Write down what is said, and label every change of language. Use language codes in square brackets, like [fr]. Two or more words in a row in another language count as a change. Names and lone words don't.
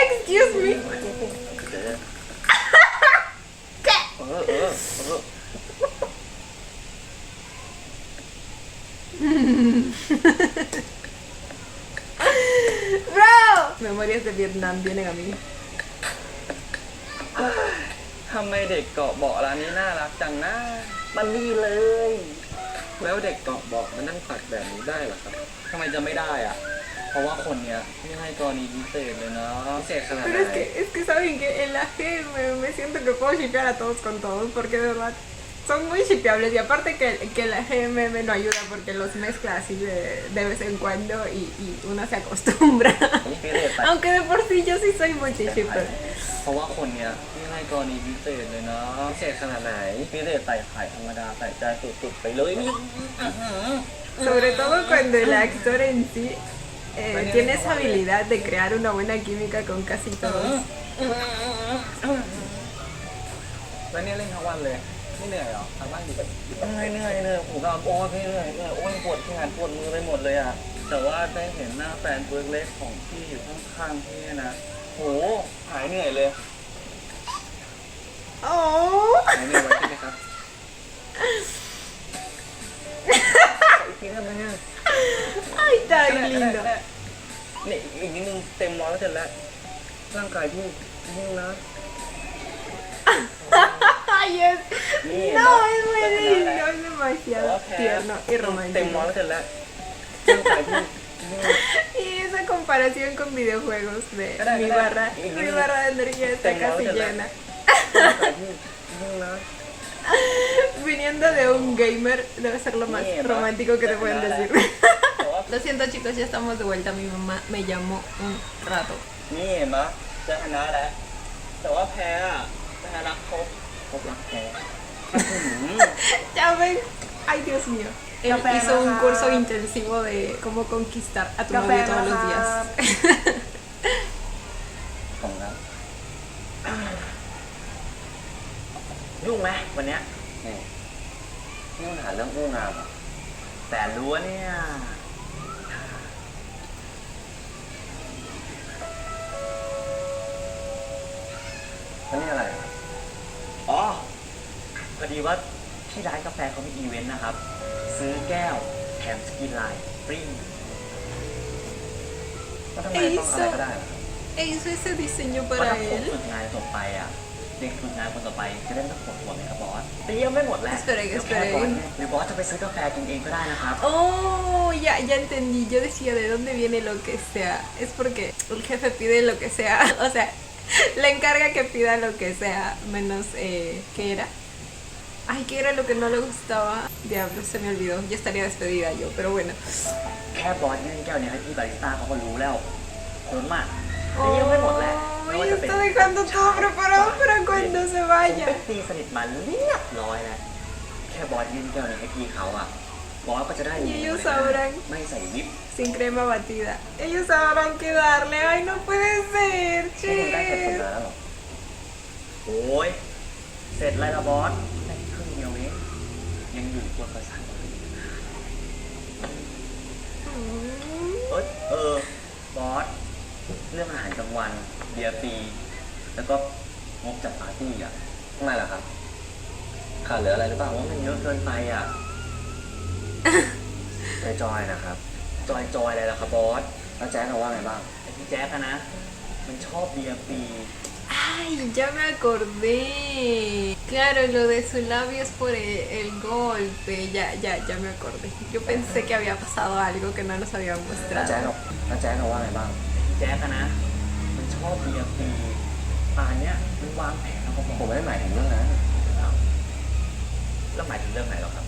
[en] Excuse me. [th] เจ๊เป็น [es] ¿Qué? Bro. Memorias de Vietnam vienen a mí. [th] ทำไมเด็กเกาะเบาะร้านนี้น่ารักจังนะมันดีเลย แล้วเด็กเกาะเบาะมันนั่งตักแบบนี้ได้เหรอครับทำไมจะไม่ได้อ่ะ เพราะว่าคนเนี้ยไม่ให้กรณีพิเศษเลยนะพิเศษขนาดไหน [es] Pero es que saben que en la G me siento que puedo shipear a todos con todos, porque de verdad son muy shipeables. Y aparte que la GMM no ayuda porque los mezcla así de vez en cuando y uno se acostumbra. [th] นี่พิเศษไป [es] Aunque de por sí yo sí soy multi shipper. [th] เพราะว่าคนเนี้ยไม่ให้กรณีพิเศษเลยนะพิเศษขนาดไหนพิเศษใส่ไข่ธรรมดาใส่ใจสุดๆไปเลยนี่ [es] Sobre todo cuando el actor en sí tiene esa habilidad de crear una buena química con casi todos. [th] แล้วเนี่ยเล่นทั้งวันเลยไม่เหนื่อยหรอทำบ้างดิเหนื่อยผมก็โอ้พี่เหนื่อยโอ้ยปวดแขนปวดมือไปหมดเลยอ่ะแต่ว่าได้เห็นหน้าแฟนตัวเล็กของพี่อยู่ข้างๆพี่นะโหหายเหนื่อยเลย โอ้ หายเหนื่อยเลยใช่ไหมครับอีกทีทำไมเนี่ย [es] Ay, tan lindo. [th] นี่อีกนิดนึงเต็มร้อยแล้วเสร็จแล้วร่างกายพี่นิ่งนะ [es] Ay, es... Mira, No, es muy no, lindo, no, es demasiado Ok. tierno y [th] เต็มร้อย [es] romántico. [th] แล้วเสร็จแล้วร่างกายพี่นิ่ง [es] Y esa comparación con videojuegos de Espera, mi espera. barra de energía está Tengo casi otro. llena. [th] ร่างกายพี่นิ่งนะ [es] Viniendo de un gamer, debe ser lo más Mira, romántico que te pueden nada. decir. Lo siento chicos, ya estamos de vuelta. Mi mamá me llamó un rato. [th] นี่เห็นปะจะชนะแล้วแต่ว่าแพ้อะแพ้รักครบรักแพ้ [es] Ya ven. Ay, Dios mío. Él Café, hizo un ajá. curso intensivo de cómo conquistar a tu Café, novio todos los ajá. días. [th] ผมนะยุ่งไหมวันเนี้ยนี่มันหาเรื่องอู้งานแต่รู้ว่าเนี่ย แล้วนี่อะไรอ๋อพอดีว่าที่ร้านกาแฟเขามีอีเวนต์นะครับ ซื้อแก้วแถมสกินไลน์ฟรีก็ทำไมต้องอะไรก็ได้ล่ะ [es] E hizo ese diseño [th] เพราะ [es] para [th] ถ้าผม [es] él. [th] ฝึกงานต่อไปอ่ะเด็กฝึกงานคนต่อไปจะได้ไม่ต้องปวดหัวไหมครับบอสแต่ยังไม่หมดแล้ว [es] Espera, [th] เดี๋ยว [es] espera. แค่บอสเนี่ยหรือบอสจะไปซื้อกาแฟกินเองก็ได้นะครับ Oh, ya entendí. Yo decía de dónde viene lo que sea. Es porque el jefe pide lo que sea. O sea, le encarga que pida lo que sea. Menos, ¿qué era? Ay, ¿qué era lo que no le gustaba? Diablo, se me olvidó. Ya estaría despedida yo, pero bueno. [th] แค่บอสยื่นแก้วเนี้ให้พี่บาริสต้าเขาก็รู้แล้วคุ้มมากแต่ยังไม่หมดแหละไม่ [es] Oh, [th] ว่า [es] ya [th] จะเป็น [es] está dejando todo preparado para cuando se [th] ผม [es] vaya. [th] ไปตีสนิทมาเรียบร้อยแล้วแค่บอสยื่นแก้วนี้ให้พี่เขาอ่ะบอสก็จะได้ [es] Y ellos sabrán. [th] ไม่ใส่วิป [es] Sin crema batida. Ellos sabrán qué darle. Ay, no puede ser, [th] นี่คุณได้เสร็จผล [es] che. [th] งานแล้วหรอโอ้ยเสร็จแล้วละบอสได้ครึ่งเดียวเองยังอยู่ตัวประสานบอสเรื่องอาหารกลางวันเบียร์ฟรีแล้วก็งบจัดปาร์ตี้อ่ะทำไมล่ะครับขาดเหลืออะไรหรือเปล่าว่ามันเยอะเกินไปอ่ะ จอยนะครับจอยอะไรล่ะครับบอสแล้วแจ๊คเขาว่าไงบ้างไอ้พี่แจ๊คอะนะมันชอบเบียร์ฟรี [es] Ay, ya me acordé. Claro, lo de su labio es por el golpe. Ya me acordé. Yo pensé que había pasado algo que no nos habían [th] แล้วแจ๊ค [es] mostrado. [th] เขาว่าไงบ้างพี่แจ๊คอะนะมันชอบเบียร์ฟรีป่านเนี้ยมันวางแผนแล้วก็บอกผมไม่ได้หมายถึงเรื่องนั้นแล้วหมายถึงเรื่องไหนหรอครับ